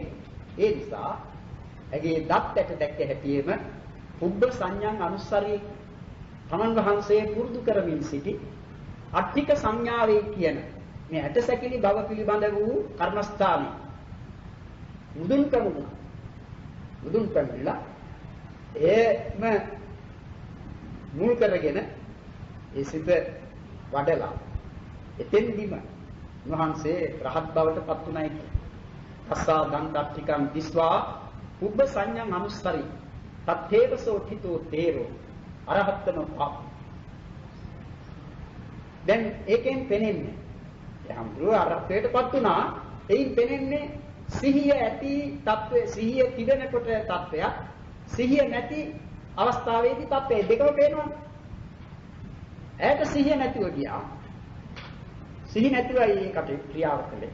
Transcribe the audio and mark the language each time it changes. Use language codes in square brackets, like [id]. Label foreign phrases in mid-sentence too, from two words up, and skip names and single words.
[si] ඒ නිසා ඇගේ දත් ඇට දැක්ක හැටියෙම [pi] පුබ්බ සංඥාන් අනුස්සරී [si] තමන් වහන්සේ පුරුදු කරමින් සිටි අට්ඨික සංඥාවේ කියන මේ ඇටසැකිලි බව පිළිබඳ වූ කර්මස්ථානයේ මුදුන් කමුණා එම මුල් කරගෙන ඒ සිත වඩලා එතෙන්දිම වහන්සේ රහත් බවට පත් උනායි. [pi] තස්සා දන්තට්ඨිකං දිස්වා පුබ්බ සංඥාන් අනුස්සරි තත්තේවසෝ හිතෝ තේරෝ අරහත්තම පාප. [si] දැන් ඒකෙන් පෙනෙන්නේ යම්දුර අරහතේටපත් උනා. එයින් පෙනෙන්නේ සිහිය ඇති තත්වය, සිහිය තිබෙනකොට තත්වයක්, සිහිය නැති අවස්ථාවේදී තත්වය දෙකම පේනවා. ඇයට සිහිය නැතිව ගියා. සිහිය නැතිවයි ඒකට ක්‍රියාව කළේ.